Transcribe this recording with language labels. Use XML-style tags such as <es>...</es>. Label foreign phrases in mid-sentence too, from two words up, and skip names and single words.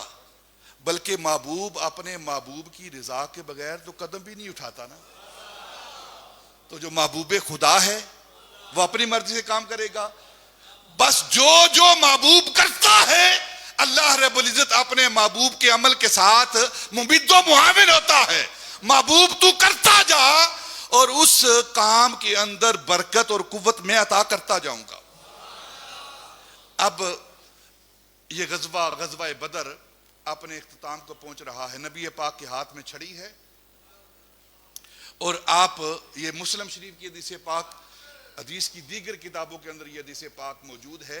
<ur>بلکہ محبوب اپنے محبوب کی رضا کے بغیر تو قدم بھی نہیں اٹھاتا نا. تو جو محبوب خدا ہے وہ اپنی مرضی سے کام کرے گا. بس جو محبوب کرتا ہے، اللہ</ur> <ar>رب العزت</ar> <ur>اپنے محبوب کے عمل کے ساتھ ممد و معاون ہوتا ہے. محبوب تو کرتا جا اور اس کام کے اندر برکت اور قوت میں عطا کرتا جاؤں گا. اب یہ غزوہ بدر اپنے اختتام کو پہنچ رہا ہے. نبی پاک کے ہاتھ میں چھڑی ہے، اور آپ، یہ مسلم شریف کی حدیث پاک، حدیث کی دیگر کتابوں کے اندر یہ حدیث پاک موجود ہے.</ur>